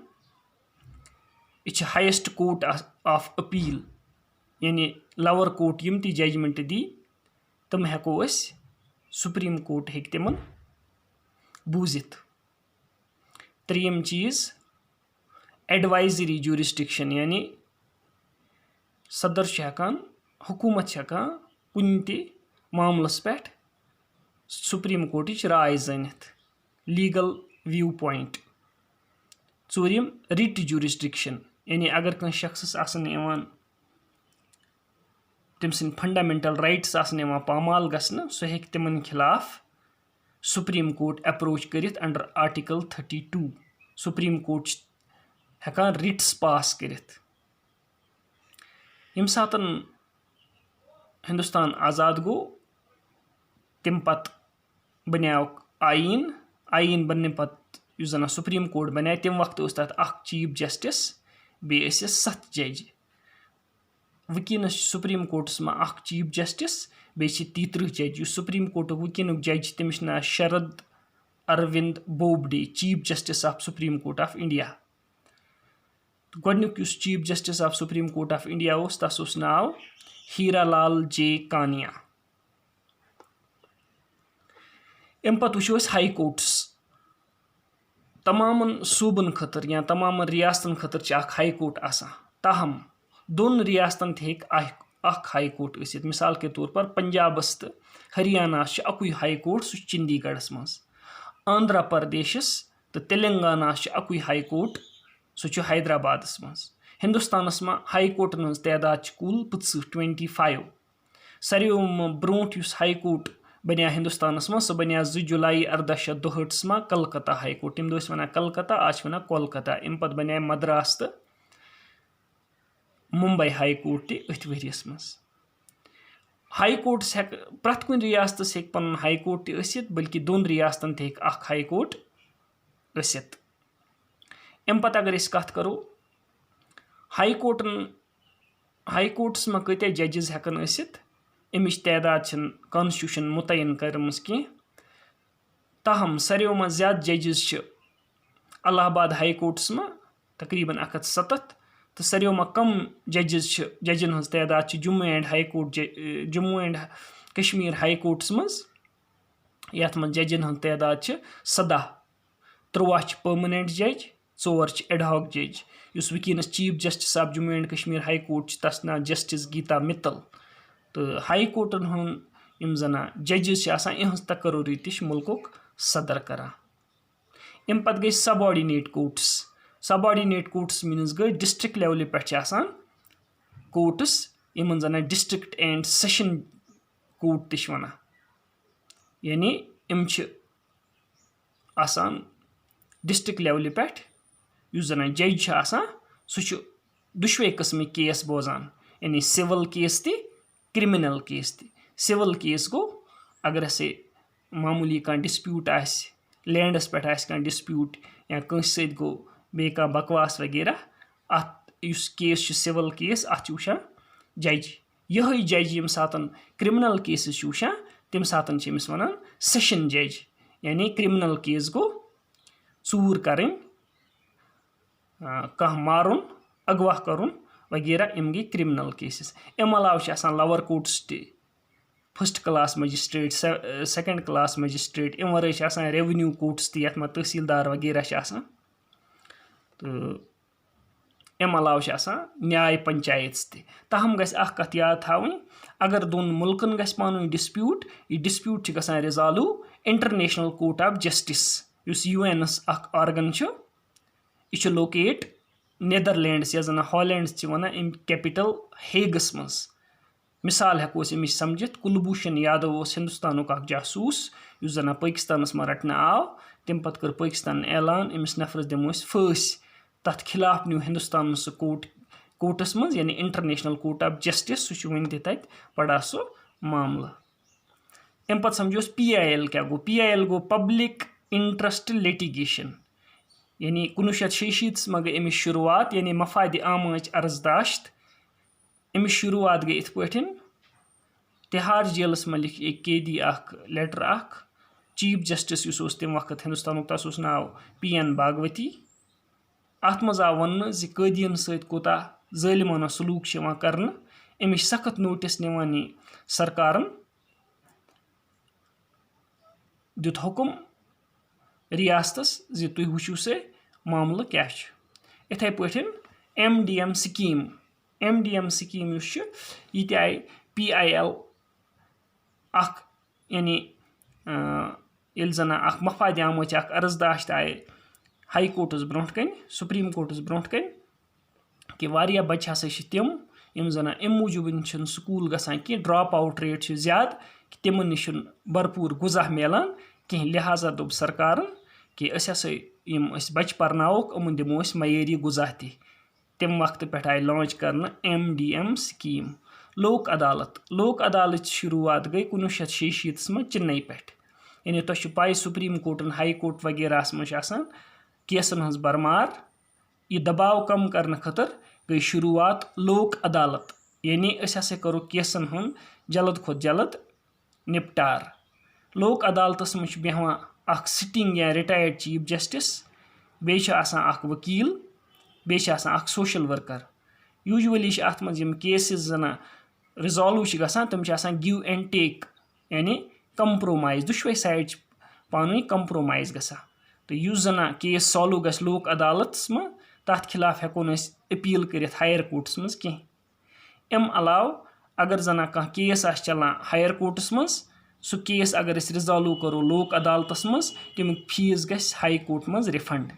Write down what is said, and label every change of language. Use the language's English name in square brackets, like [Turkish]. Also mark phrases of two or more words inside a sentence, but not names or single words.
[Kashmiri] यह [English] highest court of appeal [Kashmiri] यानी [English] lower court [Kashmiri] यम ती जजमेंट दी तम हेको अस सुप्रीम कोर्ट हेक तिमन बूजित 3 चीज [English] advisory jurisdiction [Kashmiri] यानी सदर हेकान हुकूमत हेकान कुन ते मामलस पेठ सुप्रीम कोर्ट राय जनित [English] legal view point [Kashmiri] 4 [English] writ jurisdiction [Kashmiri] यानी अगर कह शख्स तम सद [English] fundamental rights [Kashmiri] पामाल गसन सह हेक तिमन खिलाफ सुप्रीम कोर्ट अप्रोच करित [English] under article 32 [Kashmiri] सुप्रीम कोर्ट हेकान रिट्स पास करित यम सातन हिंदुस्तान आज़ाद गो तम पत बन्याव आईन बनने पत युस जन सुप्रीम कोर्ट बना तम वक्त तथ [English] chief justice [Kashmiri] बे 7 जज वकिनस सुप्रीम कोर्टस में [English] chief justice [Kashmiri] बे 33 जज सुप्रीम कोर्ट वकिन जज तमिस ना शरद अरविंद बोबडे [English] chief justice of Supreme Court of India [Kashmiri] गोडनुक [English] chief justice of Supreme Court of India [Kashmiri] तस नाव हीरालाल जे कानिया अम पत वो हाई कोर्ट्स तमाम सूबन खतर या तमाम रियासतन खतर हाई कोर्ट आसान ताहम दोन रियासतन हेक हाई कोर्ट गसित [Urdu] مثال کے طور پر [Kashmiri] पंजाबस तो हरियाणा अकुई हाई कोर्ट सह चंडीगढ़ मज आंध्र प्रदेशस तो तेलंगाना अकुई हाई कोर्ट सह हैदराबाद मज हिंदुस्तानस में हाई कोर्टन हज तादाद कुल 25 सारे ब्रोट हाई कोर्ट बनिया हिंदुस्तानस में सह बनिया 2 जुलाई 1862 में कलकत्ता हाई कोर्ट तम दो वन कलकत्ता आज वन कोलकाता अम पत बनिया मद्रास तो मुंबई हाई कोर्ट तथ वरियस मज हाई कोर्ट्स प्रथ कुन रियासतस हेक पन हाई कोर्ट बल्कि दोन रियासतन हेक हाई कोर्ट गसित अम पत अगर कत करो हाई कोर्ट्स में कत जजेस हेकन अमिच तादाद कॉन्स्टिट्यूशन मुतयन करमज कह ताहम सारे में ज्यादा जजेस इलाहाबाद हाई कोर्ट्स में तकरीबन 107 तो सारे में कम जजेस जजन हज तादाद जम्मू एंड हाई कोर्ट जम्मू एंड कश्मीर हाई कोर्ट्स मज यथ मन जजन हज तादाद 17 13 [English] permanent judge [Kashmiri] 4 [English] ad hoc judge [Kashmiri] उस वकीनस [English] chief justice of Jammu and Kashmir High Court [Kashmiri] तस ना जस्टिस गीता मित्तल तो हाई कोर्टन हम जना जजेस इहज तकर्री तश मुल्क सदर करान अम पत गई [English] subordinate courts means [Kashmiri] गई [English] district level [Kashmiri] पे कोर्ट्स इन जना [English] district and session court [Kashmiri] तश वन यानी इम आसान [English] district level [Kashmiri] पे जना जज सह दुशवे किस्म केस बोजान यानी [English] civil case [Kashmiri] ति [English] criminal case [Kashmiri] ति [English] civil case [Kashmiri] गो अगर से मामूली कह डिस्प्यूट लैंडस पे डिस्प्यूट या कंस सत गो बे बकवास वगैरह अत केस [English] civil case [Kashmiri] अत वुचान जज यही जज यम सात [English] criminal cases [Kashmiri] वुचान तम सात वन [English] session judge [Kashmiri] यानी [English] criminal case [Kashmiri] गो चूर करें कह मारुन अगवा करुन वगैरह यम गई [English] criminal cases. [Kashmiri] अम अलाव [English] lower courts first class magistrate second class magistrate [Kashmiri] अम वर [English] revenue courts [Kashmiri] ये तहसीलदार वगैरह तो अम अलाव न्याय पंचायत तहम गत याद थी अगर दोन मुल्कन पानी डिस्प्यूट यह [English] dispute resolve [Kashmiri] इंटरनेशनल कोर्ट ऑफ जस्टिस [English] UN organ [Kashmiri] यह लोकेट नेदरलैंड्स या जन हॉलैंड्स वन अम कैपिटल हेगस मज। मिसाल हेको अमिच समझित कुलभूषण यादव हिंदुस्तान जासूस इस जन पाकिस्तान में रटने आव तम पत कर पाकिस्तान ऐलान अमिस नफरस दिमो फांसी तथ खिलाफ न्यू हिंदुस्तान सह कोर्टस मज यानी इंटरनेशनल कोर्ट ऑफ जस्टिस सह वन तत पड़ा सो मामला। अम पत समझोस PIL क्या गो PIL गो [English] public interest litigation [Kashmiri] यानी 1966 में गई अमिस शुरुआत यानी मफाद आमाच अर्जदाश्त। अमिस शुरुआत गई इत पठन तिहाड़ जेलस में लिख एक कैदी लेटर चीफ जस्टिस उस तम वक्त हिंदुस्तान तस नाव PN भागवती। अत मज आव वन कैदियन सत कोता जालिमाना सलूक कर अमिश सख्त नोटिस निवान सरकारन दुत हुकुम रियासतस जी तुम वुचू से मामला क्या इथे पठन MDM स्कीम ये आई PIL यानी ये जन मफाद आमच अर्जदाश्त आए हाई कोर्टस ब्रोह कन सुप्रीम कोर्टस ब्रोह कन कि वारिया बच्चे हसा तम यम जन अम मूजूब स्कूल गसान कि [English] drop out rate [Kashmiri] ज्यादा कि तिमन निश भरपूर गुजा मिलान कहीं लिहाजा दोप सरकार कि यम बच्चे पर्नावोक अमन दिमो मयरी गुजा तम वक्त पे आए लॉन्च कर MDM स्कीम। लोक अदालत शुरुआत गई 1966 में चेन्नई पे यानी तुम पाई सुप्रीम कोर्टन हाई कोर्ट वगैरह मज केसन हज बरमार यह दबाव कम करने खतर गई शुरुआत लोक अदालत यानी करो केसन हन जल्द खुद जल्द निपटार। लोक अदालतस मज बेहान सिटिंग या रिटायर्ड चीफ जस्टिस बे वकील बे [English] social worker. [Kashmiri] यूजुअली अत मज केसेस जन रिजॉल्व गसान तम [English] give and take [Kashmiri] यानी कंप्रोमाइज दुशवे साइड पानी कंप्रोमाइज गसा तो युस जन केस सॉल्व गस लोक अदालत में तथ खिलाफ हेको अपील कर [English] higher courts [Kashmiri] मज कह। अम अलाव अगर जन कह केस चलान [English] higher courts [Kashmiri] मज सह केस अगर रिजॉल्व करो लोक अदालतस मज तमिक फीस गस हाई कोर्ट मज रिफंड।